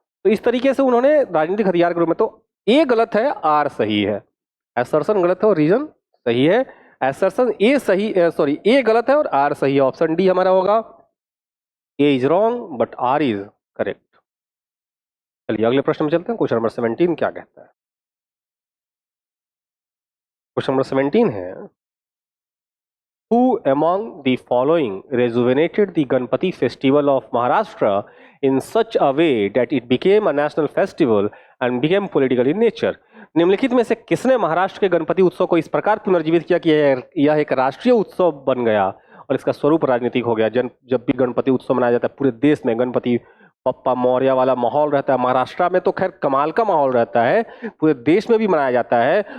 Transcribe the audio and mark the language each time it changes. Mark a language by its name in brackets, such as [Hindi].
[Hindi] तो इस तरीके से उन्होंने राजनीतिक हथियार के रूप में, तो ए गलत है, आर सही है। असर्शन गलत है और रीजन सही है। असर्शन ए सही, सॉरी ए गलत है और आर सही है। ऑप्शन डी हमारा होगा, [English] A is wrong but R is correct. [Hindi] चलिए अगले प्रश्न में चलते हैं। क्वेश्चन नंबर 17 क्या कहता है? [English] Question number 17 है, Who among the following rejuvenated the Ganpati festival of Maharashtra in such a way that it became a national festival and became political in nature? [Hindi] निम्नलिखित में से किसने महाराष्ट्र के गणपति उत्सव को इस प्रकार पुनर्जीवित किया कि यह एक राष्ट्रीय उत्सव बन गया और इसका स्वरूप राजनीतिक हो गया? जब भी गणपति उत्सव मनाया जाता है पूरे देश में गणपति पप्पा मौर्य वाला माहौल रहता है। महाराष्ट्र में तो खैर कमाल का माहौल रहता है, पूरे देश में भी मनाया जाता है।